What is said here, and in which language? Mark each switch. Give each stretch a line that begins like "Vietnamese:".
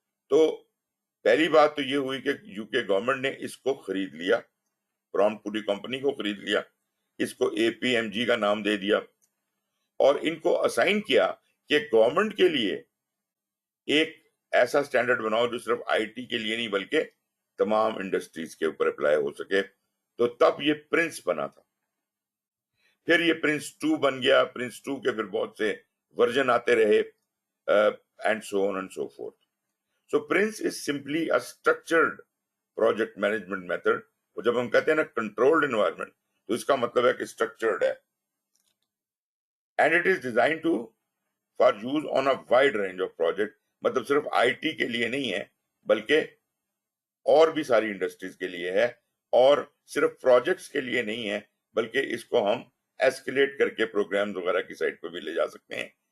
Urdu: تو پہلی بات تو یہ ہوئی کہ یو کے گورنمنٹ نے اس کو خرید لیا، پرومپٹ پوری کمپنی کو خرید لیا، اس کو APMG کا نام دے دیا، اور ان کو اسائن کیا کہ گورنمنٹ کے لیے ایک ایسا سٹینڈرڈ بناؤ جو صرف IT کے لیے نہیں بلکہ تمام انڈسٹریز کے اوپر اپلائی ہو سکے. تو تب یہ پرنس بنا تھا. پھر یہ پرنس 2 بن گیا. پرنس 2 کے پھر بہت سے ورژن آتے رہے،
English: And so on and so forth. So PRINCE is simply a structured project management method.
Urdu: اور جب ہم کہتے ہیں نا کنٹرولڈ انوائرمنٹ، تو اس کا مطلب ہے کہ اسٹرکچرڈ ہے.
English: And it is design to for use on a wide range of project.
Urdu: مطلب صرف IT کے لیے نہیں ہے بلکہ اور بھی ساری انڈسٹریز کے لیے ہے، اور صرف پروجیکٹس کے لیے نہیں ہے بلکہ اس کو ہم ایسکلیٹ کر کے پروگرامز وغیرہ کی سائٹ پہ بھی لے جا سکتے ہیں.